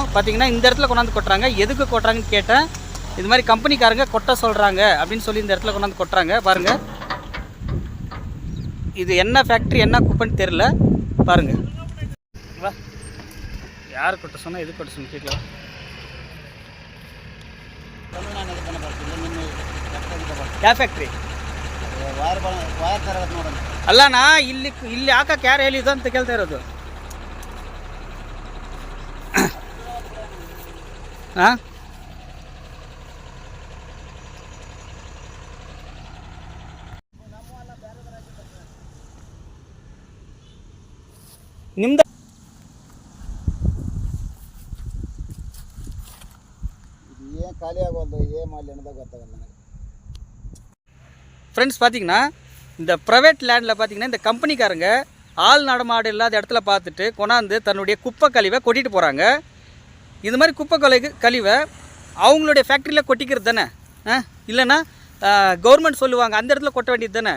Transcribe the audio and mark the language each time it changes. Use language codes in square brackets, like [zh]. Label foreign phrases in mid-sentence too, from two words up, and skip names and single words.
[ta] பார்த்தீங்கன்னா இந்த இடத்துல கொண்டாந்து கொட்டுறாங்க. எதுக்கு கொட்டுறாங்கன்னு கேட்டேன். இது மாதிரி கம்பெனிக்காரங்க கொட்ட சொல்கிறாங்க அப்படின்னு சொல்லி இந்த இடத்துல கொண்டாந்து கொட்டுறாங்க. பாருங்கள், இது என்ன ஃபேக்ட்ரி என்ன குப்பைன்னு தெரில. பாருங்கள், வா, யார் கொட்ட சொன்னால் எது கொட்ட சொன்ன கேட்கலாம். [kn] ಯಾವ ಫ್ಯಾಕ್ಟ್ರಿ ಅಲ್ಲ, ನಾ ಇಲ್ಲಿ ಹಾಕಕ್ಕೆ ಯಾರು ಹೇಳಿದ್ದು ಅಂತ ಕೇಳ್ತಾ ಇರೋದು. ಹಾಂ, ನಿಮ್ದು ಖಾಲಿ ಆಗೋದು ಏನು ಮಾಡಲಿ ಅನ್ನೋದಾಗ ಗೊತ್ತಾಗಲ್ಲ ನನಗೆ. [ta] ஃப்ரெண்ட்ஸ், பார்த்தீங்கன்னா இந்த [en] private landில் [ta] பார்த்தீங்கன்னா இந்த கம்பெனிக்காரங்க ஆள் நடமாடு இல்லாத இடத்துல பார்த்துட்டு கொண்டாந்து தன்னுடைய குப்பை கழிவை கொட்டிட்டு போகிறாங்க. இது மாதிரி குப்பை கழிவை அவங்களுடைய ஃபேக்ட்ரியில் கொட்டிக்கிறது தானே, இல்லைன்னா கவர்மெண்ட் சொல்லுவாங்க அந்த இடத்துல கொட்ட வேண்டியது தானே.